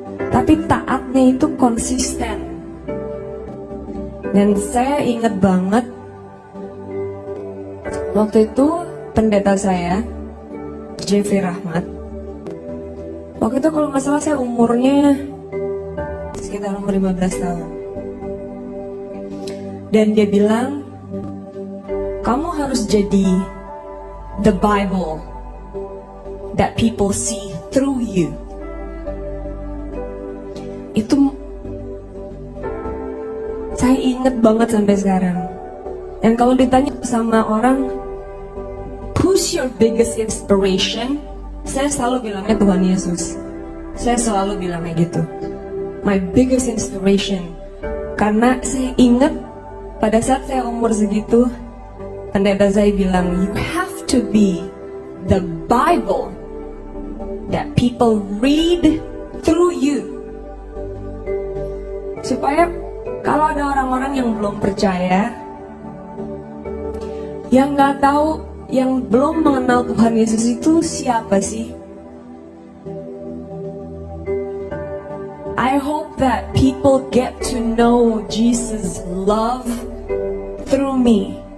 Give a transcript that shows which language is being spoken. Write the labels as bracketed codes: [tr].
[id] Tapi taatnya itu konsisten. Dan saya ingat banget waktu itu pendeta saya Jeffrey Rahmat. Waktu itu kalau nggak salah saya umurnya sekitar umur 15 tahun. Dan dia bilang, kamu harus jadi [en] the Bible that people see through you. [id] Itu saya inget banget sampai sekarang. Dan kalau ditanya sama orang, [en] who's your biggest inspiration? [id] Saya selalu bilangnya Tuhan Yesus. Saya selalu bilangnya gitu. [en] My biggest inspiration. [id] Karena saya ingat pada saat saya umur segitu, pendeta saya bilang, [en] you have to be the Bible that people read through you. [id] Supaya kalau ada orang-orang yang belum percaya, yang gak tahu, yang belum mengenal Tuhan Yesus itu siapa sih? [en] I hope that people get to know Jesus' love through me.